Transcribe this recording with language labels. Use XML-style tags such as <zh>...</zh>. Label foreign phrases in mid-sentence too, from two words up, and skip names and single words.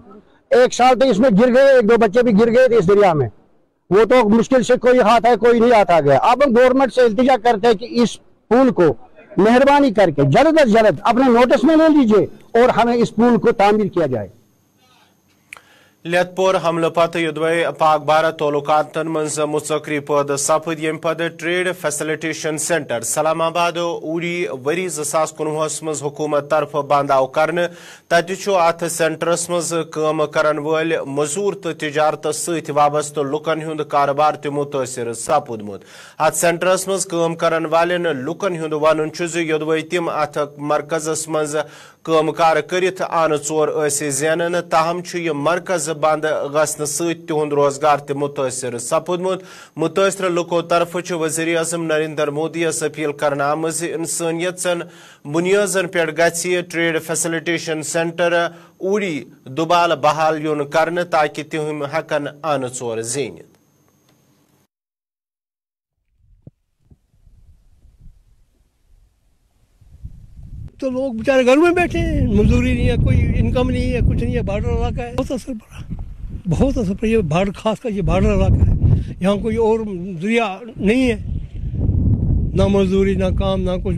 <hi>1 साल तो इसमें गिर गए, 1-2 बच्चे भी गिर गए इस दरिया में, वो तो मुश्किल से कोई हाथ है कोई नहीं हाथ आ गया। अब हम गवर्नमेंट से इल्तिजा करते हैं कि इस पुल को मेहरबानी करके जल्द अज जल्द अपने नोटिस में ले लीजिए और हमें इस पुल को तामीर किया जाए।</hi> <ks>लेतपोर हमले पत्त युद्वे पाक भारत तोलुकातन मंज मुस्तकरी पद सपद यम पद ट्रेड फैसिलिटेशन सेंटर सलामाबाद उरी वरी 2019 मज हुकूमत तरफ बंदाव करने तत अथ सेंटरस मज काम करन वल मजूर तो तिजारत सत वाबस्त लुकन हुंद कारोबार त मुतासिर सपुदमुत। अथ सेंटरस मज काम करन वालेन लुकन हुंद वनुन युद्वे तिम अथ मरकजस मज कामकार करित आन चोर ज़ानन, ताहम यह मरकज बंद गसन सहुंद रोजगार त मुतासिर सपुदमुत। मुतासर लुको तरफ वज़ीर आज़म नरेंद्र मोदी अपील करना आमज इंसानियत बुनियादन पे गि ट्रेड फैसिलिटेशन सेंटर उड़ी दुबाल बहाल युन करने ताकि तिम हकन आन चोर ज़ीनित।</ks> <hi>तो लोग बेचारे घर में बैठे हैं, मजदूरी नहीं है, कोई इनकम नहीं है, कुछ नहीं है। बॉर्डर इलाका है, बहुत असर पड़ा, बहुत असर पड़ा। ये बॉर्डर, खास कर ये बॉर्डर इलाका है, यहाँ कोई और जरिया नहीं है, ना मजदूरी ना काम ना कुछ।</hi>